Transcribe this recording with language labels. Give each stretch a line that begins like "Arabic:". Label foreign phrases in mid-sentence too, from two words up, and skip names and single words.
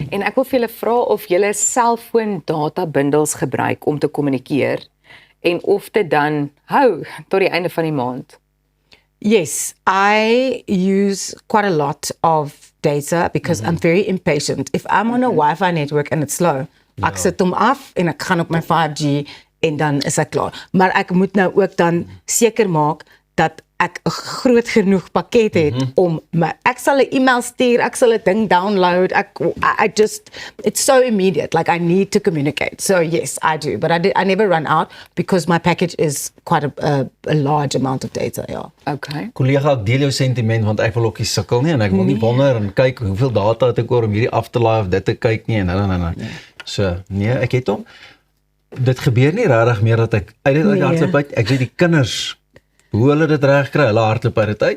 Afrikaans: En ek wil vir julle vra of julle selfoon
English: data bundles
Afrikaans: gebruik om te kommunikeer en of dit dan hou tot die einde van die maand.
English: Yes, I use quite a lot of data because I'm very impatient. If I'm on a Wi-Fi network and it's slow,
Afrikaans: ek sit hom af en ek gaan op my 5G en dan is ek klaar. Maar ek moet nou ook dan seker maak dat ek 'n groot genoeg pakket het om ek sal 'n e-mail stuur, ek sal 'n ding download,
English: I just, it's so immediate, like I need to communicate. So yes, I do, but I never run out because my package is quite a large amount of data,
Afrikaans: ja. Okay. Collega, ek deel jou sentiment, want ek wil ook nie sukkel nie, en ek wil nie wonder en kyk hoeveel data het ek oor om hierdie af te laai of dit te kyk nie, en So, nee, ek het hom. Dit gebeur nie regtig meer dat ek uit die hardloop uit, ek weet die kinders, hoe hulle dit reg kry, hulle hardloop uit dit uit.